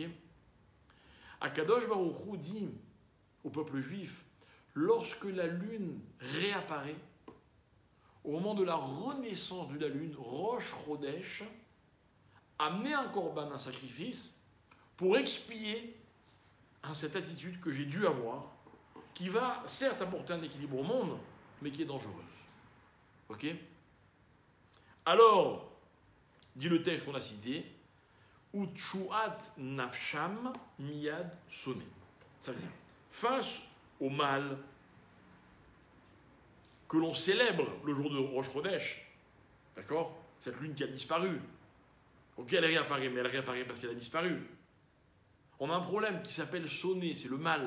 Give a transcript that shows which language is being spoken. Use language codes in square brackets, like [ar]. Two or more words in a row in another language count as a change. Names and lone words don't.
[he] הקדוש ברוך הוא [fr] dit au peuple juif, lorsque la lune réapparaît, au moment de la renaissance de la lune, Rosh Chodesh, amener un korban, un sacrifice, pour expier cette attitude que j'ai dû avoir, qui va certes apporter un équilibre au monde, mais qui est dangereuse. Ok? Alors, dit le texte qu'on a cité, [he] ותשועת נפשם מיד שונא. [fr] Ça veut dire, face au mal que l'on célèbre le jour de Rosh Chodesh, d'accord? Cette lune qui a disparu. Ok, elle réapparaît, mais elle réapparaît parce qu'elle a disparu. On a un problème qui s'appelle sonner, c'est le mal.